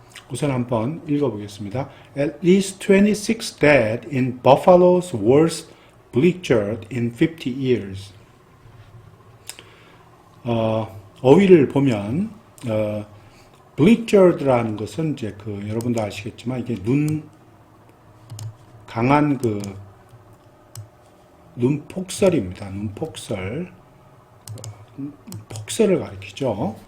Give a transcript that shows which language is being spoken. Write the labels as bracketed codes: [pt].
[ko] 우선 한번 읽어보겠습니다. [en] At least 26 dead in Buffalo's worst bleachered in 50 years. [ko] 어휘를 보면 bleachered라는 것은 이제 여러분도 아시겠지만 이게 강한 눈폭설입니다. 눈폭설. 폭설을 가리키죠.